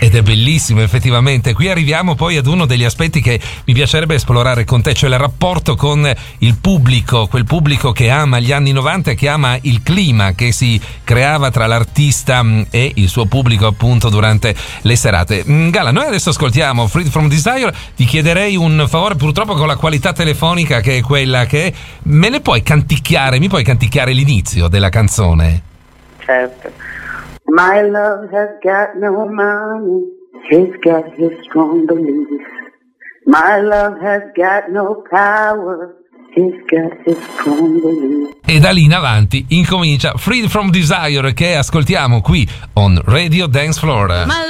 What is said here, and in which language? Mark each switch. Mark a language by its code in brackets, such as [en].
[it] Ed è bellissimo, effettivamente. Qui arriviamo poi ad uno degli aspetti che mi piacerebbe esplorare con te, cioè il rapporto con il pubblico, quel pubblico che ama gli anni 90, che ama il clima che si creava tra l'artista e il suo pubblico, appunto, durante le serate. Gala, noi adesso ascoltiamo Freed From Desire. Ti chiederei un favore, purtroppo con la qualità telefonica che è quella che è, me le puoi canticchiare, mi puoi canticchiare l'inizio della canzone? Certo. [en] My love has got no money, he's got his strong beliefs. My love has got no power, he's got his strong beliefs. [it] E da lì in avanti incomincia Freed From Desire, che ascoltiamo qui on Radio Dance Floor. [en] My love.